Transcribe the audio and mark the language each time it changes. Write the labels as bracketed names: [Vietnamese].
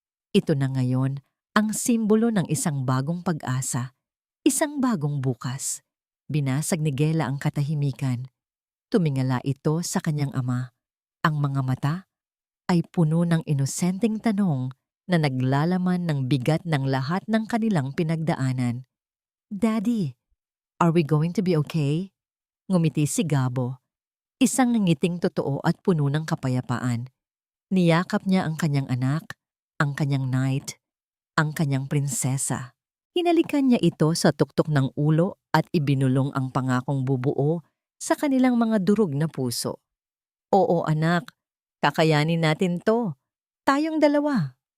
[Filipino] Ito na ngayon ang simbolo ng isang bagong pag-asa, isang bagong bukas. Binasag ni Gela ang katahimikan. Tumingala ito sa kanyang ama. Ang mga mata ay puno ng inosenteng tanong na naglalaman ng bigat ng lahat ng kanilang pinagdaanan. [English] "Daddy, are we going to be okay?" [Filipino] Ngumiti si Gabo. Isang ngiting totoo at puno ng kapayapaan. Niyakap niya ang kanyang anak, ang kanyang knight, ang kanyang prinsesa. Hinalikan niya ito sa tuktok ng ulo at ibinulong ang pangakong bubuo sa kanilang mga durog na puso. "Oo, anak, kakayanin natin to. Tayong dalawa."